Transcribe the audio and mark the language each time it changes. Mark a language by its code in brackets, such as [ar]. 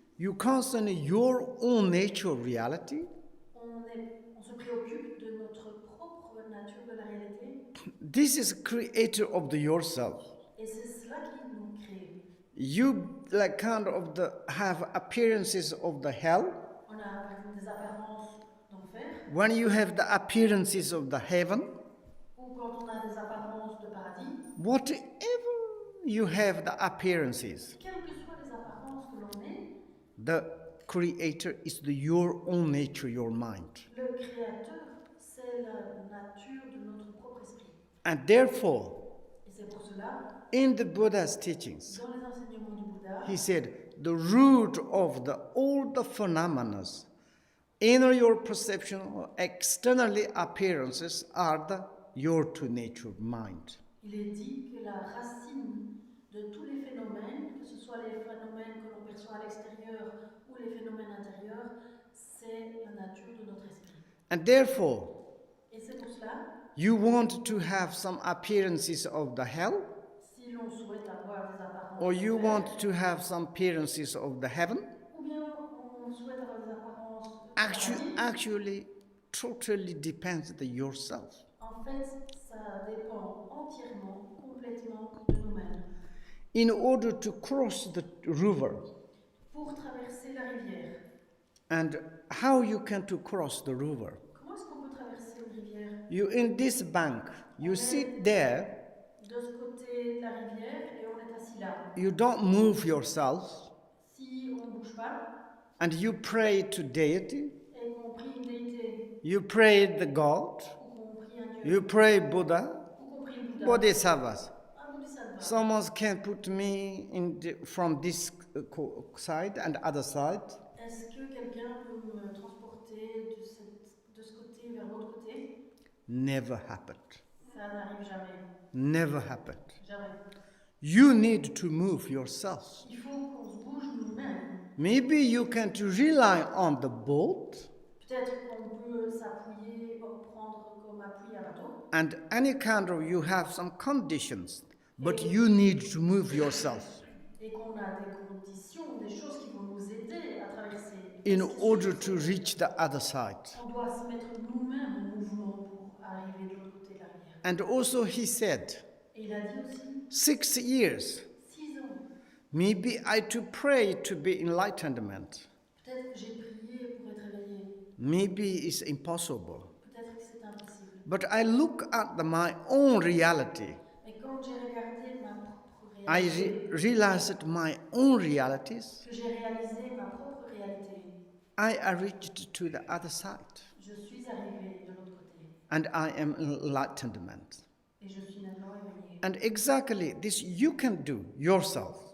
[en] you concern your own natural reality. [fr] on se préoccupe de notre propre nature de la réalité. [en] This is creator of the yourself. [fr] Et c'est cela qui nous crée. [en] You like kind of have appearances of the hell. [fr] On a par exemple des apparences d'enfer, [en] When you have the appearances of the heaven, [fr] ou quand on a des apparences de paradis, [en] whatever you have the appearances, [fr] quelles que soient les apparences que l'on ait, [en] the creator is your own nature, your mind. [fr] le créateur, c'est la nature de notre propre esprit. [en] And therefore, [fr] Et c'est pour cela, [en] in the Buddha's teachings, [fr] dans les enseignements du Bouddha, [en] he said, the root of all the phenomena, inner your perception or externally appearances are your true nature, mind. [fr] il est dit que la racine de tous les phénomènes, que ce soit les phénomènes que l'on perçoit à l'extérieur ou les phénomènes intérieurs, c'est la nature de notre esprit. [en] And therefore, [fr] Et c'est pour cela, [en] you want to have some appearances of the hell, [fr] si l'on souhaite avoir des apparences [en] or you [fr] d'enfer, [en] want to have some appearances of the heaven, [fr] ou bien on souhaite avoir des apparences de paradis, [en] actually totally depends on yourself. [fr] en fait, ça dépend entièrement, complètement de nous-mêmes. [en] In order to cross the river, [fr] Pour traverser la rivière, [en] and how you can to cross the river? [fr] comment est-ce qu'on peut traverser une rivière? [en] You in this bank, you sit there, [fr] De ce côté de la rivière et on est assis là. [en] you don't move yourself, [fr] Si on ne bouge pas [en] and you pray to deity, [fr] et qu'on prie une déité [en] you pray the God, [fr] ou qu'on prie un dieu [en] you pray Buddha, [fr] ou qu'on prie le Bouddha, [en] Bodhisattvas. [fr] un bodhisattva, [en] Someone can put me from this side and other side. [fr] est-ce que quelqu'un peut me transporter de ce côté vers l'autre côté? [en] Never happened. [fr] Ça n'arrive jamais. [en] Never happened. [fr] Jamais. [en] You need to move yourself. [fr] Il faut qu'on se bouge nous-mêmes. [en] Maybe you can to rely on the boat [fr] Peut-être qu'on peut s'appuyer, prendre comme appui à bateau. [en] and any kind of you have some conditions, but you need to move yourself [fr] Et qu'on a des conditions, des choses qui vont nous aider à traverser. [en] in order to reach the other side. [fr] On doit se mettre nous-mêmes en mouvement pour arriver de l'autre côté de la rivière. [en] And also he said, [fr] Et il a dit aussi, [en] 6 years, [fr] 6 ans, [en] maybe I to pray to be enlightenment. [fr] peut-être que j'ai prié pour être éveillé, [en] Maybe it's impossible. [fr] peut-être que c'est impossible. [en] But I look at my own reality. [fr] Mais quand j'ai regardé ma propre [en] I [fr] réalité, [en] realized my own realities. [fr] que j'ai réalisé ma propre réalité, [en] I reached to the other side. [fr] je suis arrivée de l'autre côté. [en] And I am enlightenment. [fr] Et je suis maintenant éveillée. [en] And exactly this you can do yourself.